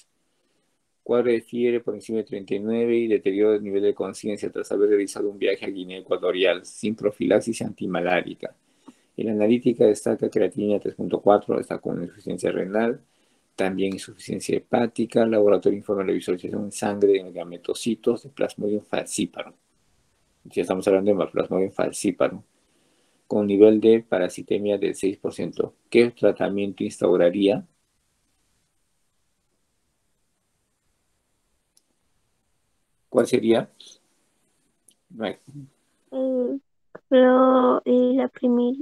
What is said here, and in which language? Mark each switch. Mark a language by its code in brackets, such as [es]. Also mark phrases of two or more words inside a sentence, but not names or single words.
[es] Cuadro de fiebre por encima de 39 y deterioro del nivel de conciencia tras haber realizado un viaje a Guinea Ecuatorial sin profilaxis antimalárica. En la analítica destaca creatinina 3.4, está con insuficiencia renal, también insuficiencia hepática. Laboratorio informa la visualización en sangre de gametocitos de Plasmodium falciparum. Ya estamos hablando de Plasmodium falciparum, con nivel de parasitemia del 6%. ¿Qué tratamiento instauraría? ¿Cuál sería? Y la primera.